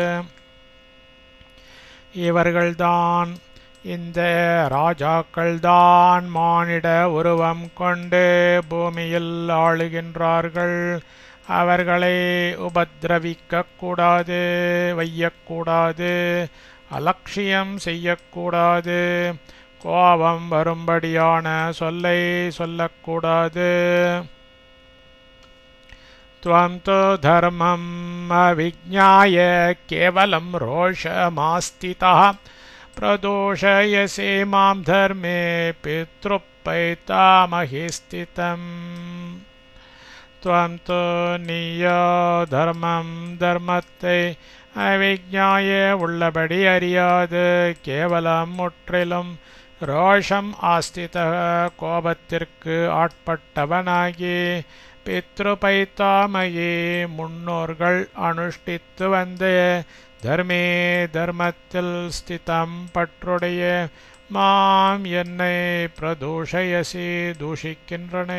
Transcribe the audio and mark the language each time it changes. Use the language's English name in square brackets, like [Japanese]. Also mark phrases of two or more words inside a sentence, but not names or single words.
[Tamil] இவர்கள்தான் இந்த ராஜாக்கள்தான் மானிட உருவம் கொண்டு பூமியில் ஆளுகின்றார்கள். அவர்களை உபத்ரவிக்கக்கூடாது, வையக்கூடாது, அலட்சியம் செய்யக்கூடாது, கோபம் வரும்படியான சொல்லை சொல்லக்கூடாது. [Sanskrit] त्वं तु धर्मम् अविज्ञाय केवलं रोषमास्थितः प्रदोषयसे मां धर्मे पितृपैतामहि स्थितम्. त्वं तु நீயோ தர்மம் தர்மத்தை அவிஜ்ஞாய [Tamil] உள்ளபடி அறியாது, கேவலம் முற்றிலும் [Sanskrit] रोषम् आस्थित [Tamil] கோபத்திற்கு ஆட்பட்டவனாகி பித்ருபைத்தாமயே முன்னோர்கள் அனுஷ்டித்து வந்த தர்மே தர்மத்தில் ஸ்திதம் பற்றுடைய மாம் என்னை பிரதூஷயசி தூஷிக்கின்றனை.